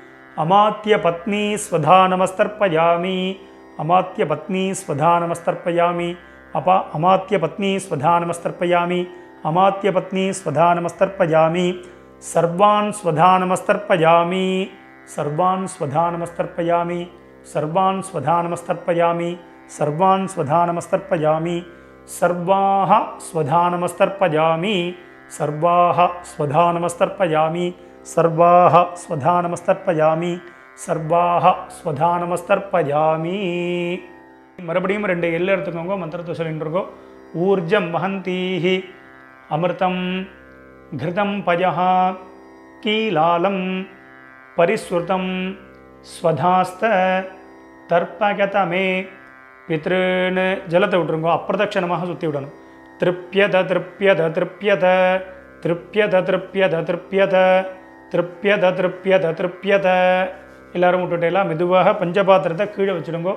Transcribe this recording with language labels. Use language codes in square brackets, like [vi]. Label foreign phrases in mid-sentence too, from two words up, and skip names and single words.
[sa] अमात्यपत्नी स्वधा नमस्तर्पयामि अमात्यपत्नी स्वधा नमस्तर्पयामि अमात्यपत्नी स्वधा नमस्तर्पयामि अमात्यपत्नी स्वधा नमस्तर्पयामि सर्वान् स्वधा नमस्तर्पयामि सर्वान् स्वधा नमस्तर्पयामि सर्वान् स्वधा नमस्तर्पयामि सर्वान् स्वधा नमस्तर्पयामि सर्वाः स्वधा नमस्तर्पयामि सर्वाः स्वधा नमस्तर्पयामि सर्वाः स्वधा नमस्तर्पयामि सर्वाः स्वधा नमस्तर्पयामि. [ta] மறுபடியும் ரெண்டு எல்லை எடுத்துக்கோங்க, மந்திரத்தை சொல்லிட்டு இருக்கோம். [sa] ऊर्जं वहन्तीः अमृतं घृतं पयः कीलालं परिस्रुतं स्वधास्थ तर्पयत मे पितॄन् [ta] ஜலத்தை விட்டுருங்கோ. அப்பிரதட்சணமாக சுற்றி விடணும். [sa] तृप्यत तृप्यत तृप्यत तृप्यत तृप्यत तृप्यत तृप्यत तृप्यत तृप्यत [ta] எல்லோரும் விட்டுட்டேலாம் மெதுவாக பஞ்சபாத்திரத்தை கீழே வச்சுடுங்கோ.